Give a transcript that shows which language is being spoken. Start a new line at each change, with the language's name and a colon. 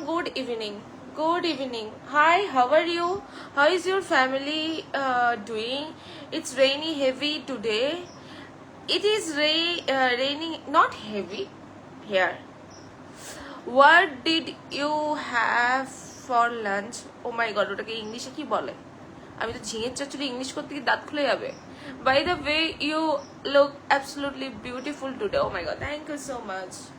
English: Good evening, good evening. Hi, how are you? How is your family doing? It's rainy heavy today. It is raining, not heavy here. What did you have for lunch? Oh my god,
Bangla: ওটাকে ইংলিশে কি বলে? আমি তো ঝিঙের চচ্চড়ি English করতে গিয়ে দাঁত খুলে যাবে।
English: By the way, you look absolutely beautiful today. Oh my god, thank you so much.